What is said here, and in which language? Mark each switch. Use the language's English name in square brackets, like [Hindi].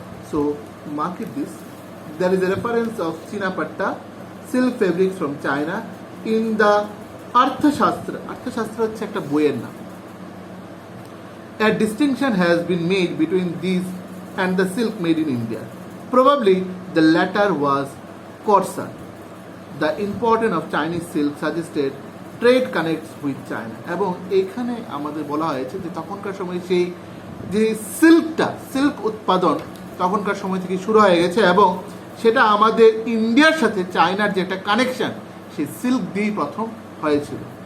[English] So mark it this, there is a reference of chinapatta silk fabric from China in the Arthashastra হচ্ছে একটা বইয়ের নাম। A distinction has been made between these and the silk made in India. Probably the latter was coarser. The importance of Chinese silk suggested trade connects with China. [Bangla] এবং এখানে আমাদের বলা হয়েছে যে তখনকার সময় সেই যে সিল্ক উৎপাদন তখনকার সময় থেকে শুরু হয়ে গেছে এবং সেটা আমাদের ইন্ডিয়ার সাথে চায়নার যে একটা কানেকশন সেই সিল্ক দিয়েই প্রথম হয়েছিল।